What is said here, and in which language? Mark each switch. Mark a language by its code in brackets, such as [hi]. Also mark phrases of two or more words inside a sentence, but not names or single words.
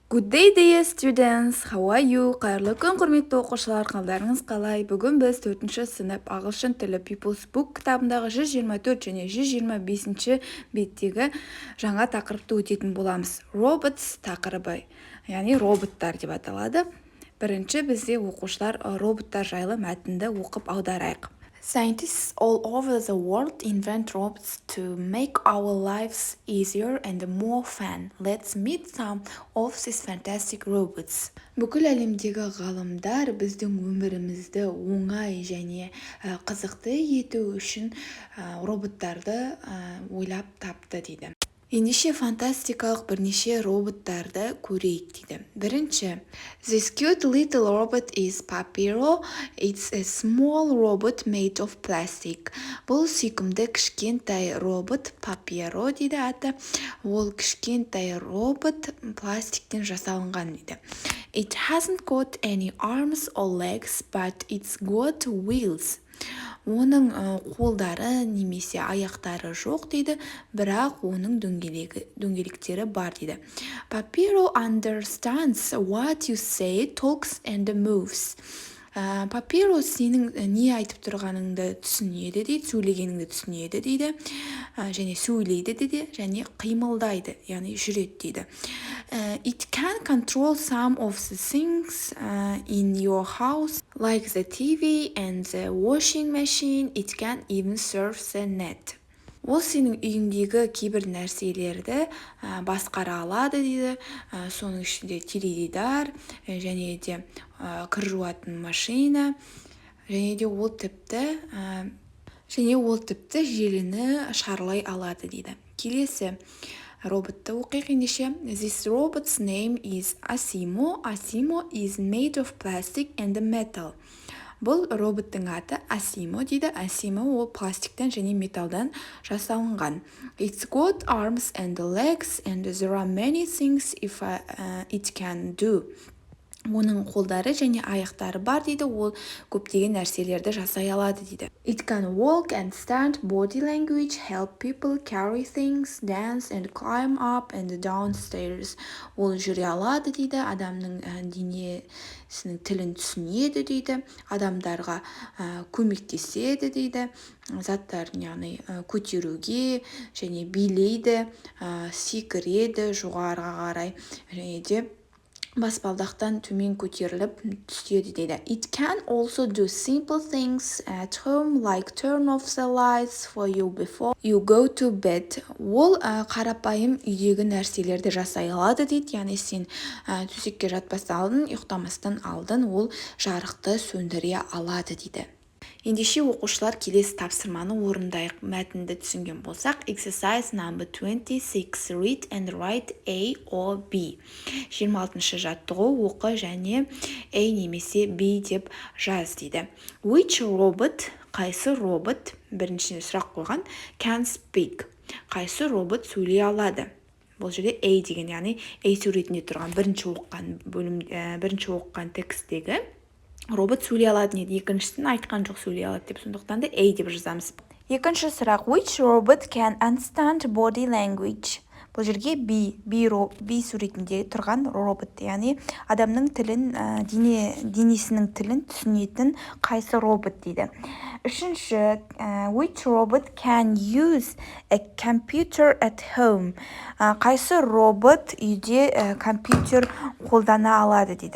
[en] Good day, dear students. How are you? [kk] Қайырлы күн, құрметті оқушылар, қалдарыңыз қалай? Бүгін біз 4-ші сынып ағылшын тілі Pupil's Book кітабындағы 124 және 125-ші беттегі жаңа тақырыпты өтетін боламыз. Robots тақырыбы, яғни роботтар деп аталады. Бірінші бізде оқушылар роботтар жайлы мәтінді оқып аударайық. [en] Scientists all over the world invent robots to make our lives easier and more fun. Let's meet some of these fantastic robots. [kk] Бүкіл әлемдегі ғалымдар біздің өмірімізді оңай және қызықты ету үшін роботтарды ойлап тапты дейді. Ендеше фантастикалық бірнеше роботтарды көрейік дейді. Бірінші, [en] This cute little robot is Papiro. It's a small robot made of plastic. [kk] Бұл сүйкімді кішкентай робот Papiro дейді аты. Ол кішкентай робот пластиктен жасалынған дейді. [en] It hasn't got any arms or legs, but it's got wheels. [kk] Оның қолдары немесе аяқтары жоқ дейді, бірақ оның дөңгелектері бар дейді. [en] Papiro understands what you say, talks and moves. [kk] Papiro сенің не айтып тұрғаныңды түсінеді дейді, сөйлегеніңді түсінеді дейді, және сөйлейді дейді, және қимылдайды, яғни жүреді дейді. [en] It can control some of the things in your house, like the TV and the washing machine. It can even surf the net. [kk] Ол сенің үйіңдегі кейбір нәрселерді басқара алады дейді, соның ішінде теледидар, және де кір жуатын машина, және де ол тіпті желіні шарлай алады дейді. Келесі роботты оқиық ендеше. [en] This robot's name is Asimo. Asimo is made of plastic and metal. [kk] Бұл роботтың аты Asimo дейді. Asimo ол пластиктен және металдан жасалынған. [en] It's got arms and legs and there are many things it can do. [kk] Оның қолдары және аяқтары бар дейді, ол көптеген нәрселерді жасай алады дейді. [en] It can walk and stand, body language, help people carry things, dance and climb up and down stairs. [kk] Ол жүре алады дейді, адамның денесінің тілін түсінеді дейді, адамдарға көмектеседі дейді, заттарын яғни көтеруге және билейді, секіреді жоғарыға қарай, және де баспалдақтан төмен көтеріліп түседі дейді. [en] It can also do simple things at home, like turn off the lights for you before you go to bed. [kk] Ол қарапайым үйдегі нәрселерді жасай алады дейді, яғни сен төсекке жатпастан алдын, ұйықтамастан алдын ол жарықты сөндіре алады дейді. Ендеше оқушылар келесі тапсырманы орындайық. Мәтінді түсінген болсақ, [en] exercise number 26, read and write A or B. [kk] 26-шы жаттығу оқы және A немесе B деп жаз дейді. [en] Which robot, [kk] қайсы робот, біріншіне сұрақ қойған, [en] can speak, [kk] қайсы робот сөйлей алады. Бұл жерде A деген, яғни A суретінде тұрған бірінші оққан текстегі робот сөйлей алады дейді. Екіншісін айтқан жоқ, сөйлей алады деп, сондықтан да A деп жазамыз. Екінші сұрақ, [en] which robot can understand body language? [kk] Бұл жерге B суретінде тұрған робот, яғни адамның тілін, денесінің тілін түсінетін қайсы робот дейді. Үшінші, [en] which robot can use a computer at home? [kk] Қайсы робот үйде компьютер қолдана алады дейді.